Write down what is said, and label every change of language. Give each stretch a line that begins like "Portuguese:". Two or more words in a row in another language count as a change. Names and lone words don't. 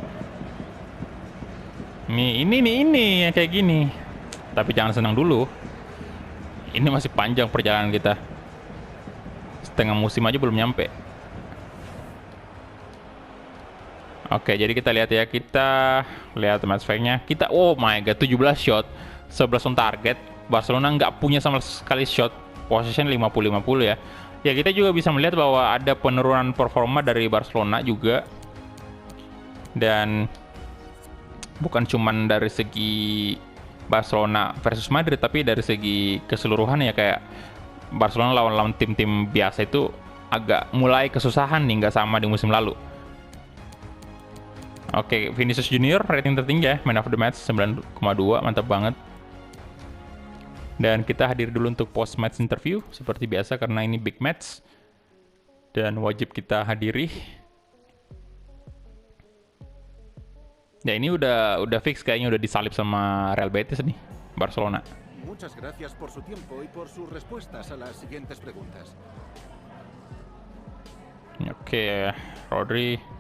Indonesian: Ini yang kayak gini. Tapi jangan senang dulu. Ini masih panjang perjalanan kita. Setengah musim aja belum nyampe. Oke, jadi kita lihat ya, kita lihat
English: match fact-
Indonesian: nya. Kita,
English: oh my god, 17 shot, 11 on target.
Indonesian: Barcelona nggak punya sama sekali
English: shot, possession
Indonesian: 50-50 ya. Ya, kita juga bisa melihat bahwa ada penurunan performa dari Barcelona juga. Dan bukan cuman dari segi Barcelona versus Madrid, tapi dari segi keseluruhan ya, kayak Barcelona lawan tim-tim biasa itu agak mulai kesusahan nih, nggak sama di musim lalu. Oke, Vinicius Junior rating tertinggi ya,
English: man of the match 9,2,
Indonesian: mantap banget. Dan kita hadir dulu untuk
English: post match interview
Indonesian: seperti biasa karena ini
English: big match
Indonesian: dan wajib kita hadiri. Ya ini udah fix kayaknya, udah disalip sama Real Betis nih, Barcelona.
Spanish: Muchas gracias por su tiempo y por sus respuestas a las siguientes preguntas.
Indonesian: Oke, Rodri.